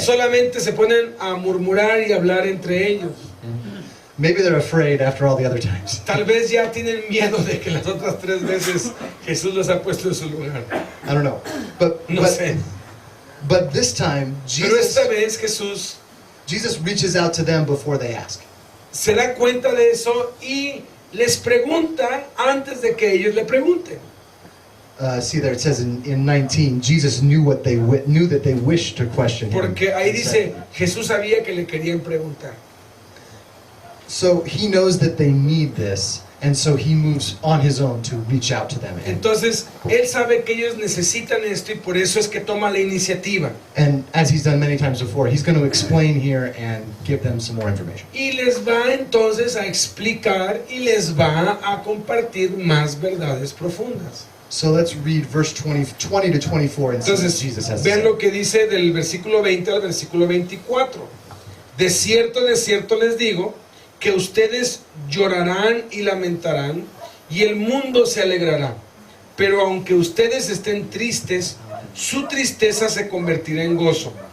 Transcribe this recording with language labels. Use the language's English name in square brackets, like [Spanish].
[Spanish] Solamente se ponen a murmurar y hablar entre ellos. [English] Maybe they're afraid after all the other times. [Spanish] Tal vez ya tienen miedo de que las otras 3 veces Jesús los ha puesto en su lugar. [English] I don't know. But [Spanish] No sé. [English] but this time [Spanish] Pero esta vez Jesús [English] reaches out to them before they ask. [Spanish] se da cuenta de eso y les pregunta antes de que ellos le pregunten. [English] See there, it says in 19, Jesus knew what they knew that they wished to question him. [Spanish] Porque ahí [English] and [Spanish] dice, [English] said, [Spanish] Jesús sabía que le querían preguntar. [English] so he knows that they need this, and so he moves on his own to reach out to them. [Spanish] Entonces, él sabe que ellos necesitan esto y por eso es que toma la iniciativa. [English] And as he's done many times before, he's going to explain here and give them some more information. [Spanish] Y les va entonces a explicar y les va a compartir más verdades profundas. [English] So let's read verse 20 to 24 and see what [Spanish] Entonces, [English] Jesus has to [Spanish] vean [English] say. [Spanish] lo que dice del versículo 20 al versículo 24. De cierto les digo, que ustedes llorarán y lamentarán, y el mundo se alegrará. Pero aunque ustedes estén tristes, su tristeza se convertirá en gozo.